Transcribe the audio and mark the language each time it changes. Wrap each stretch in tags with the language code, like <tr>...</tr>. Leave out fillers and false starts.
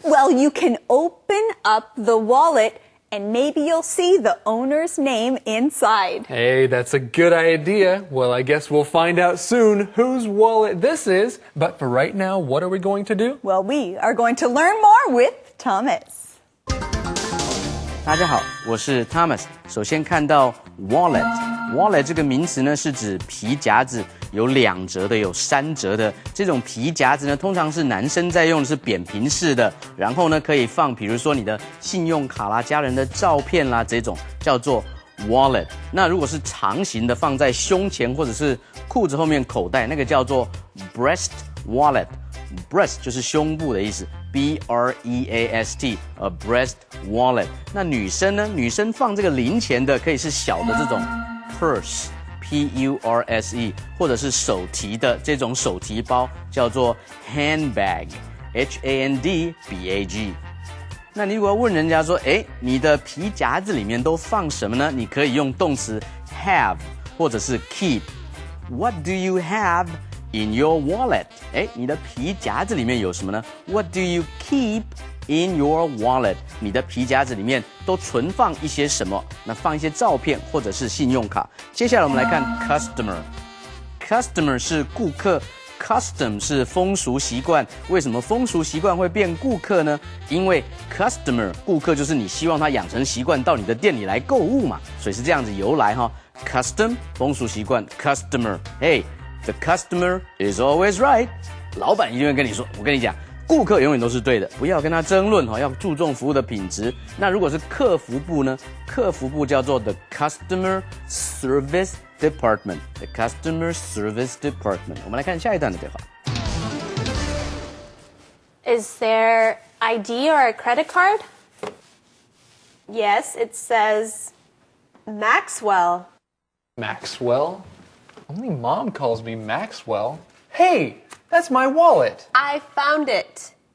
<en>Well, you can open up the wallet and maybe you'll see the owner's name inside. Hey, that's a good idea. Well, I guess we'll find out soon whose wallet this is. But for right now, what are we going to do? Well, we are going to learn more with Thomas.</en> <zh>大家好，我是 Thomas。首先看到 wallet 这个名词呢，是指皮夹子，有2折的，有3折的。这种皮夹子呢，通常是男生在用的，是扁平式的，然后呢可以放，比如说你的信用卡啦、家人的照片啦，这种叫做 wallet。那如果是长形的，放在胸前或者是裤子后面口袋，那个叫做 breast wallet。breast 就是胸部的意思 ，B-R-E-A-S-T， a breast wallet。那女生呢？女生放这个零钱的，可以是小的这种 purse，P-U-R-S-E， 或者是手提的这种手提包，叫做 handbag，H-A-N-D-B-A-G。那你如果要问人家说，你的皮夹子里面都放什么呢？你可以用动词 have 或者是 keep。</zh> <en>What do you have in your wallet？</en> <zh>你的皮夹子里面有什么呢 ？</zh> <en>What do you keep in your wallet？</en> <zh>你的皮夹子里面都存放一些什么？那放一些照片或者是信用卡。接下来我们来看 customer。customer 是顾客。 Custom 是风俗习惯，为什么风俗习惯会变顾客呢？因为 customer 顾客就是你希望他养成习惯到你的店里来购物嘛，所以是这样子由来哈。 Custom 风俗习惯 ，customer，</zh> <en>the customer is always right。</en> <zh>老板一定会跟你说，我跟你讲，顾客永远都是对的，不要跟他争论哈，要注重服务的品质。那如果是客服部呢？客服部叫做 the customer service department， the customer service department。我们来看下一段的对话。</zh> <en>Is there ID or a credit card? Yes, it says Maxwell. Maxwell? Only Mom calls me Maxwell. Hey, that's my wallet. I found it.</en>